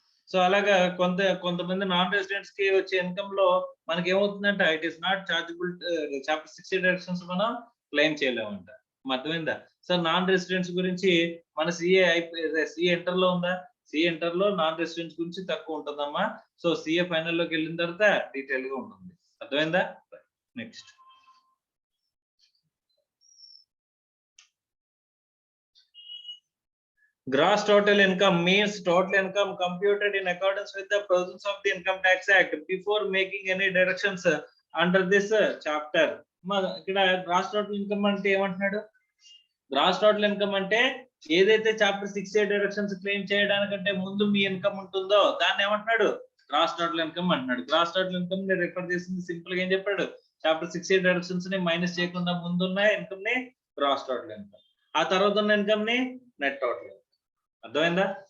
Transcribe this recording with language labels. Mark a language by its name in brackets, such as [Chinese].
[Telugu] So అలాగా కొంతమంది non residents కి వచ్చే ఇన్కమ్ లో మనకి ఏమవుతుందంటే [English] It is not chargeable. [Telugu] Chapter 6A deductions మనం క్లెయిమ్ చేయలేమంట. అర్థమైందా? సో నాన్ రెసిడెంట్స్ గురించి మన సిఏ ఇంటర్ లో ఉందా? సిఏ ఇంటర్ లో నాన్ రెసిడెంట్స్ గురించి తక్కువ ఉంటుందమ్మా. సో సిఏ ఫైనల్ లోకి వెళ్ళిన తర్వాత డీటెయిల్ గా ఉంటుంది. అర్థమైందా? [English] Next gross total income means total income computed in accordance with the provisions of the Income Tax Act before making any deductions under this chapter. [Telugu] ఇక్కడ గ్రాస్ టోటల్ ఇన్కమ్ అంటే ఏమంటున్నాడు? Gross total income అంటే ఏదైతే chapter 6A deductions claim చేయడానికంటే ముందు మీ income ఉంటుందో దాన్ని ఏమంటున్నాడు? Gross total income అంటున్నాడు. గ్రాస్ టోటల్ ఇన్కమ్ ని రిఫర్ చేసింది సింపుల్ గా ఏం చెప్పాడు? చాప్టర్ 6A డిడక్షన్స్ ని మైనస్ చేయకుండా ముందున్న ఇన్కమ్ ని గ్రాస్ టోటల్ ఇన్కమ్, ఆ తర్వాత ఉన్న ఇన్కమ్ ని నెట్ టోటల్ ఇన్కమ్. అర్థమైందా?